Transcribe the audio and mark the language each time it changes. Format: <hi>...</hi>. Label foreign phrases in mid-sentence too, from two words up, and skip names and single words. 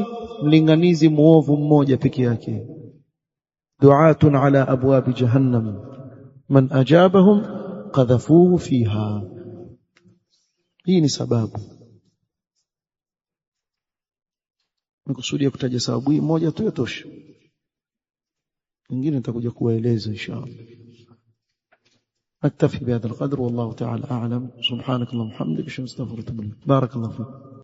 <sw>Mlinganizi muovu mmoja peke yake.</sw> <ar>دعاة على أبواب جهنم من أجابهم قذفوه فيها.</ar> <sw>Hii ni sababu. Nikusudia kutaja sababu hii moja tu yatosha, nyingine nitakuja kuwaeleza inshallah.</sw> <ar>أكتفي بهذا القدر والله تعالى أعلم. سبحانك اللهم وبحمدك أشهد أن لا إله إلا أنت أستغفرك وأتوب إليك. بارك الله فيك.</ar>